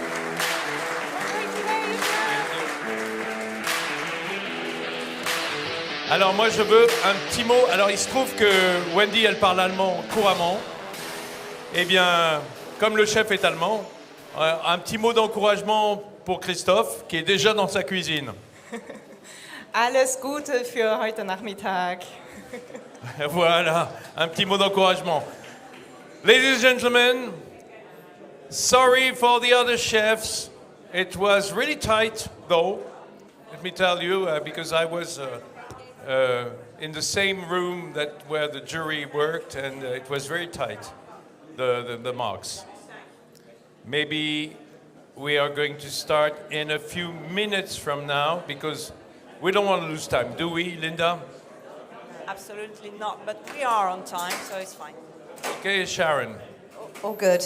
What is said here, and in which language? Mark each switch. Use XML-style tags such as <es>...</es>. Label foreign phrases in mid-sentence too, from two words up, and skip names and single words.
<fr>Alors moi je veux un petit mot. Alors il se trouve que Wendy elle parle allemand couramment. Eh bien, comme le chef est allemand, un petit mot d'encouragement pour Christophe qui est déjà dans sa cuisine.</fr> <de>Alles Gute für heute Nachmittag.</de> <fr>Voilà, un petit mot d'encouragement.</fr> <en>Ladies and gentlemen, sorry for the other chefs. It was really tight, though. Let me tell you, because I was in the same room where the jury worked, and it was very tight, the marks. Maybe we are going to start in a few minutes from now, because we don't want to lose time, do we, Linda? Absolutely not, but we are on time, so it's fine. Okay, Sharon. All good.</en>